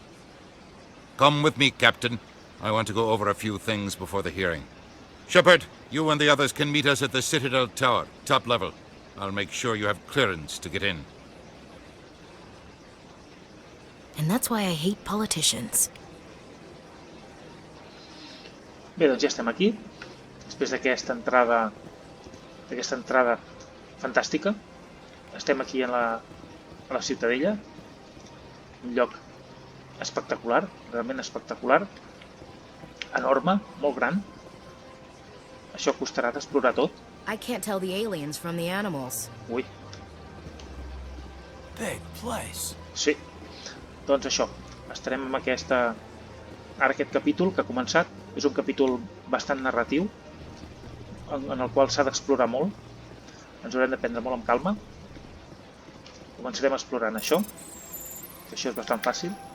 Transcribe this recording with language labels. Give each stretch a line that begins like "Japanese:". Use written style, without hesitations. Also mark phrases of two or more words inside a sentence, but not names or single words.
English: Come with me, Captain. I want to go over a few things before the hearing. Shepard, you and the others can meet us at the Citadel Tower, top level. I'll make sure you have clearance to get in. And that's why I hate politicians.
Catalan: Bé, doncs ja estem aquí. Després d'aquesta entrada fantàstica. Estem aquí a la Ciutadella. Un lloc espectacular, realment espectacular. Enorme, molt gran. Això costarà d'explorar tot.
English: I can't tell the aliens from the animals.
Catalan: Ui.
English: Big place.
Catalan: Sí. Doncs això, estarem amb ara aquest capítol que ha començat. És un capítol bastant narratiu, en el qual s'ha d'explorar molt. Ens haurem de prendre molt amb calma. Començarem explorant això, que això és bastant fàcil.